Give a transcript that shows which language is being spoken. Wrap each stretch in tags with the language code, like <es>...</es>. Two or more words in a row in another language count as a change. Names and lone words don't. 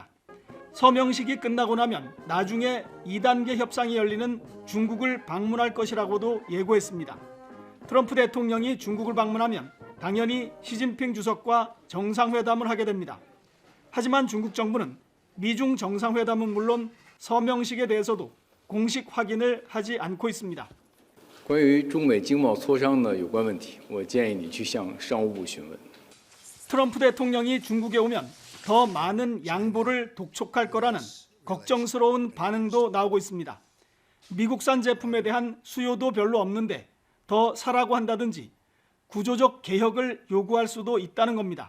<ko>서명식이 끝나고 나면 나중에 2단계 협상이 열리는 중국을 방문할 것이라고도 예고했습니다. 트럼프 대통령이 중국을 방문하면 당연히 시진핑 주석과 정상회담을 하게 됩니다. 하지만 중국 정부는 미중 정상회담은 물론 서명식에 대해서도 공식 확인을 하지 않고 있습니다.</ko> <zh>关于中美经贸磋商的有关问题，我建议你去向商务部询问。</zh> <ko>트럼프 대통령이 중국에 오면 더 많은 양보를 독촉할 거라는 걱정스러운 반응도 나오고 있습니다. 미국산 제품에 대한 수요도 별로 없는데 더 사라고 한다든지 구조적 개혁을 요구할 수도 있다는 겁니다.</ko>